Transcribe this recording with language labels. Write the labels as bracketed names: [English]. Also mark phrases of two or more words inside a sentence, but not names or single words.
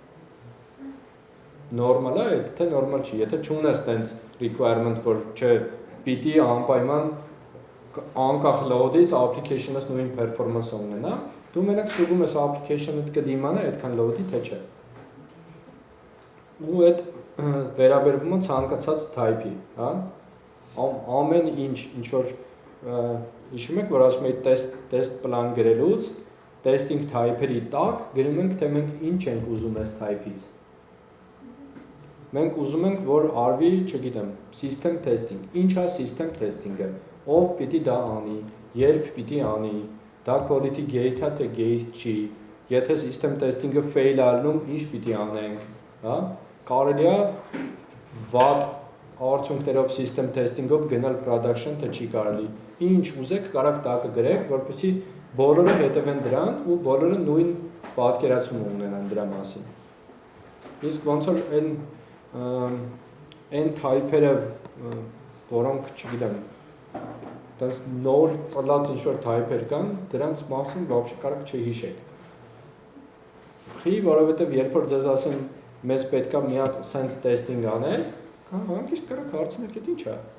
[Armenian] Նորմալ է, թե նորմալ չի, եթե չունես տենց requirement, որ չէ, պիտի անպայման անկախ load-ից application-ըս նույն performance-ը ունենա, դու մենակ ստուգում ես application-ըդ կդիմանա այդքան load-ի, թե չէ։ Ու այդ վերաբերվում է ցանկացած type-ի, հա։ Ամեն ինչ որ հիշում եք, որ ասում էի [English] test plan [Armenian] գրելուց, testing type-երի տակ գրում ենք, թե մենք ինչ ենք ուզում այս type-ից։ Մենք ուզում ենք, որ արվի, չգիտեմ, [English] system testing։ [Armenian] Ինչ է [English] system testing- [Armenian] ը։ Ով պիտի դա անի, երբ պիտի անի, դա [English] quality gate- [Armenian] ա, թե gate չի։ Եթե [English] system testing- [Armenian] ը fail ալնում, ինչ պիտի անենք, հա։ Կարելի է վատ արդյունքներով [English] system testing- [Armenian] ով գնալ production, թե չի կարելի։ Ինչ ուզեք, կարաք տակը գրեք, որպեսզի բոլորը հետևեն դրան ու բոլորը նույն պատկերացումը ունենան դրա մասին։ Իսկ ոնց որ այն type-երը, որոնք, չգիտեմ, Դες նոր ծլած ինչ-որ type-եր կան, դրանց մասին вообще կարող չհիշեք։ Խի, որովհետև երբ որ ձեզ ասեն մեզ պետք է մի հատ [English] sense testing [Armenian] անել, հանգիստ կարող հարցնել դա ի՞նչ է։